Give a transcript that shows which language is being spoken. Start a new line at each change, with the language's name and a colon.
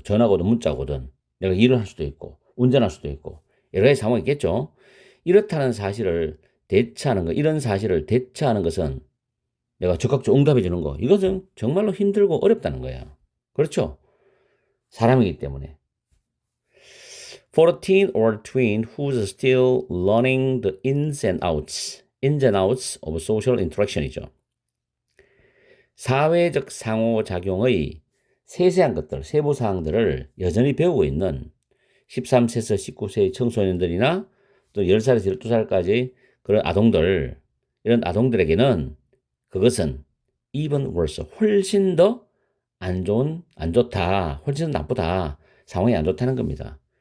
Korean: 전화거든 문자거든 내가 일을 할 수도 있고 운전할 수도 있고 여러 가지 상황이 있겠죠. 이렇다는 사실을 대처하는 거, 이런 사실을 대처하는 것은 내가 즉각적으로 응답해 주는 거, 이것은 정말로 힘들고 어렵다는 거예요. 그렇죠? 사람이기 때문에.
English: For a teen or twin who's still learning the ins and outs of social interaction이죠.
Korean: 사회적 상호작용의 세세한 것들, 세부 사항들을 여전히 배우고 있는 13세에서 19세의 청소년들이나 또 10살에서 12살까지 그런 아동들, 이런 아동들에게는 그것은
English: even worse,
Korean: 훨씬 더 안 좋다, 훨씬 더 나쁘다, 상황이 안 좋다는 겁니다.